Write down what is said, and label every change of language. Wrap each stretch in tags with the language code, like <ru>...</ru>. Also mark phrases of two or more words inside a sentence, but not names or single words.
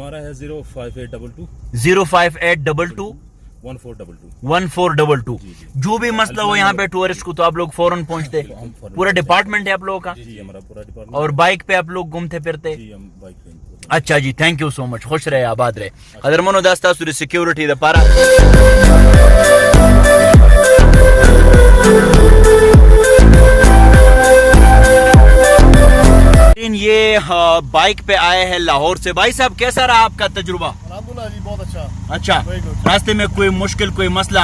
<ur>ہمارا ہے 05822 05822 1422 جو بھی مسئلہ ہو یہاں پہ ٹورسٹ کو تو آپ لوگ فوراً پہنچتے پورا ڈپارٹمنٹ ہے آپ لوگوں کا جی ہمارا پورا ڈپارٹمنٹ اور بائک پہ آپ لوگ گھومتے پھرتے جی ہم بائک پہ اچھا جی</ur> <en>thank you so much</en> <ur>خوش رہے آباد رہے</ur> <ps>قدرمنو دا ستاسو د سکیورٹی د پاره</ps> <ur>یہ بائک پہ آئے ہیں لاہور سے بھائی صاحب کیسا رہا آپ کا تجربہ الحمدللہ جی بہت اچھا اچھا راستے میں کوئی مشکل کوئی مسئلہ</ur>